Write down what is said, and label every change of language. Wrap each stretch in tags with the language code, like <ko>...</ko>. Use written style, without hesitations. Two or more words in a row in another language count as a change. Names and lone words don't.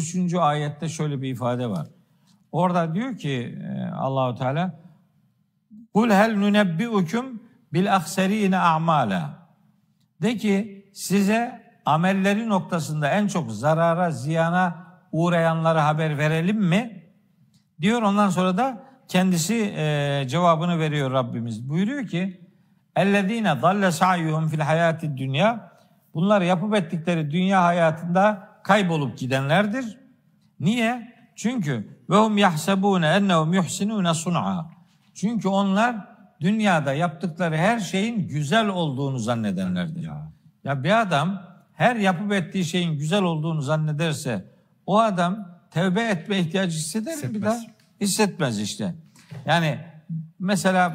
<tr>ayette şöyle bir ifade var. Orada diyor ki Allahu Teala</tr> <ar>قل هل ننبئكم بالأخسرين أعمالا.</ar> <tr>De ki size amelleri noktasında en çok zarara, ziyana uğrayanlara haber verelim mi? Diyor, ondan sonra da kendisi cevabını veriyor Rabbimiz. Buyuruyor ki</tr> <ar>اَلَّذ۪ينَ ضَلَّ سَعْيُهُمْ فِي الْحَيَاتِ الدُّنْيَا.</ar> <tr>Bunlar yapıp ettikleri dünya hayatında kaybolup gidenlerdir. Niye? Çünkü</tr> <ar>وَهُمْ يَحْسَبُونَ اَنَّهُمْ يُحْسِنُونَ صُنْعًا.</ar> <tr>Çünkü onlar dünyada yaptıkları her şeyin güzel olduğunu zannedenlerdir. Ya bir adam her yapıp ettiği şeyin güzel olduğunu zannederse o adam tevbe etme ihtiyacı hisseder mi bir daha? Hissetmez işte. Yani mesela</tr>